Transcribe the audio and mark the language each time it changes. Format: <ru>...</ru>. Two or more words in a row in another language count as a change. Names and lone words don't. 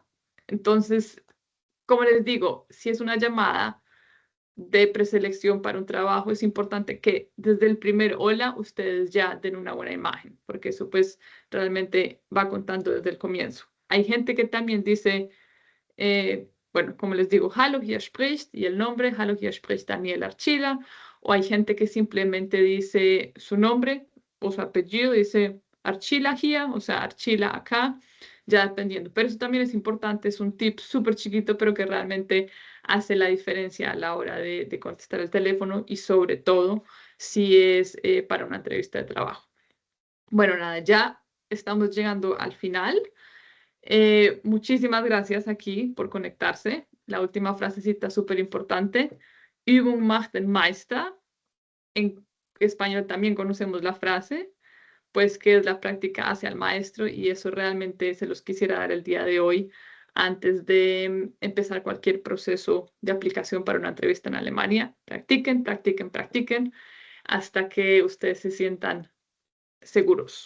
<es>Entonces, como les digo, si es una llamada de preselección para un trabajo, es importante que desde el primer hola ustedes ya den una buena imagen, porque eso pues realmente va contando desde el comienzo. Hay gente que también dice, bueno, como les digo,</es> <de>Hallo, hier spricht,</de> <es>y el nombre,</es> <de>Hallo, hier spricht Daniel Archila,</de> <es>o hay gente que simplemente dice su nombre o su apellido, dice Archila hier, o sea, Archila acá. ya dependiendo. Pero eso también es importante, es un tip súper chiquito, pero que realmente hace la diferencia a la hora de contestar el teléfono y sobre todo si es para una entrevista de trabajo. Bueno, nada, ya estamos llegando al final. Muchísimas gracias aquí por conectarse. La última frasecita súper importante.</es> <de>Übung macht den Meister.</de> <es>En español también conocemos la frase, pues que es la práctica hacia el maestro y eso realmente se los quisiera dar el día de hoy antes de empezar cualquier proceso de aplicación para una entrevista en Alemania. Practiquen, practiquen, practiquen hasta que ustedes se sientan seguros.</es>